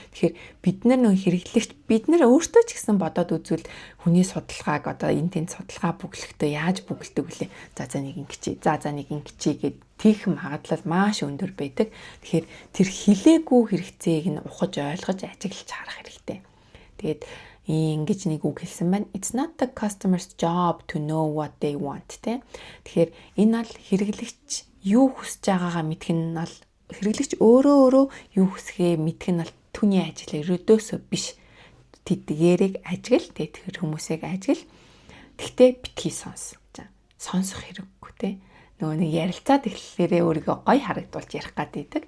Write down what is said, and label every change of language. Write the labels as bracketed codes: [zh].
[mn] Тэгэхээр бид нар нөө хэрэглэгч бид нар өөртөө ч гэсэн бодоод үзвэл хүний судалгааг одоо энэ тэнд судалгаа бүглэхдээ яаж бүгэлдэг вүлээ. За нэг ингэчээ. За нэг ингэчээ гэд тийх магадлал маш өндөр байдаг. Тэгэхээр тэр хилээгүй хэрэгцээг нь ухаж ойлгож ажиглаж харах хэрэгтэй. Тэгээд ингэж нэг үг хэлсэн байна. [en] It's not the customer's job to know what they want тэ. [mn] Тэгэхээр энэ бол хэрэглэгч юу хүсэж байгаагаа мэдэх нь бол хэрэглэгч өөрөө юу хүсэхээ мэдэх нь бол түүний ажил ерөөдөөсөө биш. Тэдгээрийг ажигл тэр хүмүүсийг ажигл. Тэгтээ битгий сонс. За сонсох хэрэггүй тэ. Нөгөө нэг ярилцаад эхлэлээрээ өөрийгөө гоё харагдуулж ярих гад байдаг.